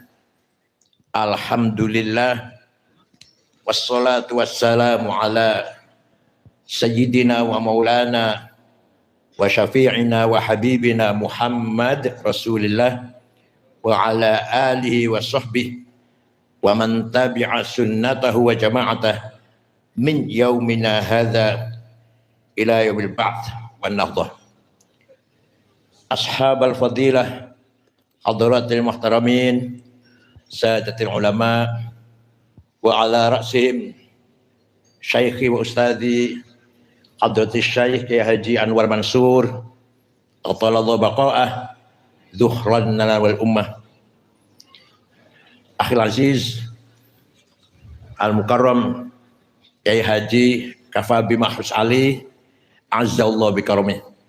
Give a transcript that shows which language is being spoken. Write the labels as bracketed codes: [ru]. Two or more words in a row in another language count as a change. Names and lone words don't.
[ar] الحمد لله. والصلاة والسلام على سيدنا ومولانا وشفيعنا وحبيبنا محمد رسول الله وعلى آله وصحبه ومن تبع سنته وجماعته من يومنا هذا إلى يوم البعث والنهضة. أصحاب الفضيلة، حضرات المحترمين، سادات العلماء, وعلى رأسهم شيخي وأستاذي حضرة الشيخ Kiai Haji Anwar Mansur أطال الله بقاءه ذخرا لنا وللأمة. أخي العزيز المكرم Kiai Haji Kafabi Mahrus Ali أعزه الله بكرمه.